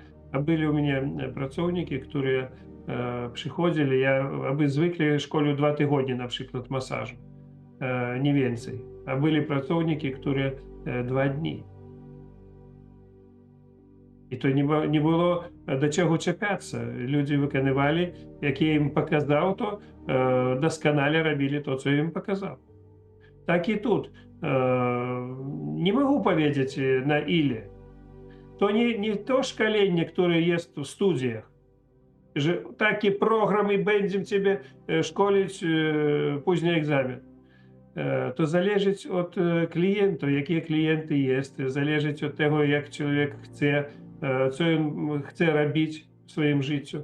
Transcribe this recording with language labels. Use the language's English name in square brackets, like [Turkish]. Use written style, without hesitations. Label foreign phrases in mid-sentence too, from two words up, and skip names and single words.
[Polish] A byli u mnie pracownicy, którzy przychodzili, ja zwykle szkolił 2 tygodnie na przykład masażu, nie więcej. A byli pracownicy, którzy 2 dni. I to nie było do czego czepiać. Ludzie wykonywali, jak [Ukrainian] я їм показав, то досконale робили то, co їм показав. Так і тут. Не могу [Polish] powiedzieć na ile. To nie to szkolenie, które jest w studiach, że takie programy będziemy ciebie szkolić, później egzamin. To zależy od klienta, jakie klienty jest, zależy od tego, jak człowiek chce, co on chce robić w swoim życiu.